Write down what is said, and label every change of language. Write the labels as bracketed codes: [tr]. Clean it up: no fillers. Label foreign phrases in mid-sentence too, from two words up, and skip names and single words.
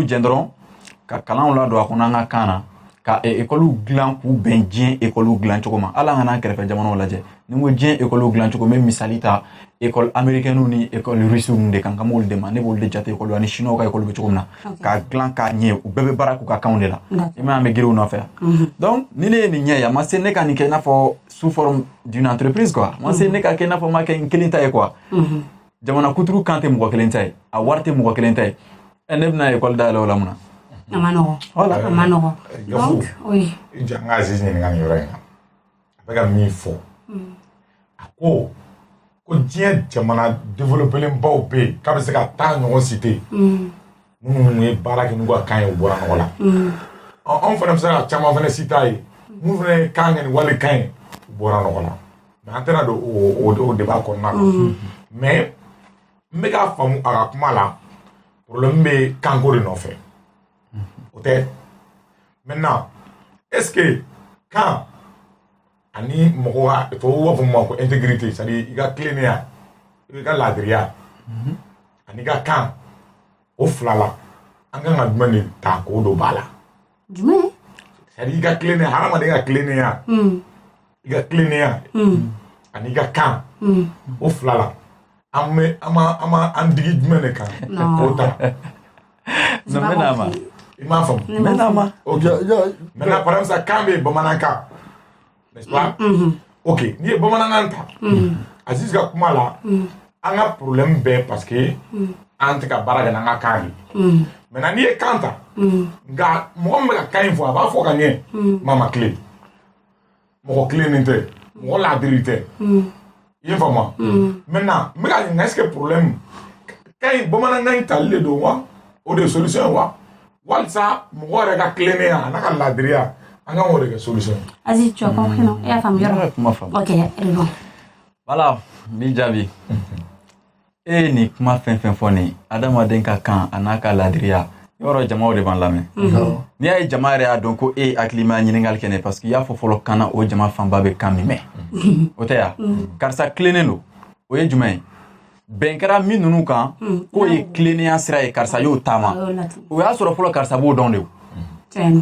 [bm] jɛn dɔrɔn ka kalanw ladon a kɔnɔ an ka kan na ka école dilan k'u bɛn diɲɛ école dilan cogo ma ala an kana kɛrɛfɛ jamanaw lajɛ ni ko diɲɛ école dilan cogo n bɛ misali ta [fr] école américaine [bm] ni [fr] école russe [bm] de kan ka m'olu de ma ne b'olu de jate école ani chinois ka école bɛ cogo min na k'a dilan k'a ɲɛ u bɛɛ bɛ baara k'u ka kanw de la i m'a ye an bɛ girin u nɔfɛ donc ni ne ye nin ɲɛ ye a ma se ne ka nin kɛ i n'a fɔ [fr] sous forme d'une entreprise quoi [bm] a ma se ne ka kɛ i n'a fɔ n ma kɛ n kelen ta ye quoi jamana kuturu kan tɛ mɔgɔ kelen ta ye a wari tɛ mɔgɔ kelen ta ye ne bɛna école dayɛlɛ o la mun na. A ma nɔgɔn. [fr] Voilà. [bm] A ma nɔgɔn. [fr] Donc oui. [bm] Ja n ka Aziz ɲininka nin yɔrɔ in na a bɛ ka min fɔ a ko diɲɛ jamana développélen baw bɛ yen k'a bɛ se ka taa ɲɔgɔn cité minnu ye baara kɛ n'u ka kan ye u bɔra nɔgɔ la anw fana bɛ se ka caman fana cité a ye minnu fana ye kan kɛ ni wali kan ye u bɔra nɔgɔ la mais an tɛna don o débat kɔnɔna na mais n bɛ k'a faamu a ka kuma la problème bɛ kanko de nɔfɛ. O tɛ [fr] maintenant est-ce que [bm] kan ani mɔgɔ ka tubabuw b'a fɔ min ma [fr] ko intégrité c'est-à-dire [bm] i ka tilennenya i ka laadiriya ani ka kan o fila la an kan ka jumɛn de ta k'o don ba la. Jumɛn? c'est-à-dire i ka tilennenya hadamaden ka tilennenya i ka tilennenya ani i ka kan o fila la an ma an digi jumɛn de kan k'o ta. [fr] Non mais [bm] n'a ma. I m'a faamu. Mais n'a ma. [fr] Ok. Maintenant par exemple [bm] sa kan bɛ bamanankan [fr] n'est-ce pas? [bm] Ok n'i ye bamanankan ta Aziz ka kuma la an ka problème bɛɛ parce que an tɛ ka baara kɛ n'an ka kan de maintenant n'i ye kan ta nka mɔgɔ min bɛ ka kan in fɔ a b'a fɔ ka ɲɛ maa ma tile mɔgɔ tilennen tɛ mɔgɔ laadiri tɛ i ye n faamu wa maintenant n bɛ ka ɲininka [fr] est-ce que problème [bm] kan in bamanankan in tali de don wa o de ye solution ye wa walisa mɔgɔ yɛrɛ ka tilennenya a n'a ka laadiriya an ka o de kɛ solution ye. [fr] Aziz tu as compris non? [bm] I y'a faamu yɔrɔ? Kuma faamu. Ok Ridwan. Voilà n b'i jaabi. E ye nin kuma fɛn fɛn fɔ nin adamaden ka kan a n'a ka laadiriya yɔrɔ jamaw de b'an lamɛn. N'i y'a ye jama yɛrɛ y'a dɔn ko e ye hakilima ɲininkali kɛ ne parce que i y'a fɔ fɔlɔ kan na o jama fanba bɛ kan min mɛn o tɛ ya karisa tilennen don o ye jumɛn ye bɛn kɛra min ninnu kan k'o ye tilennenya sira ye karisa y'o taama o y'a sɔrɔ fɔlɔ karisa b'o dɔn de o.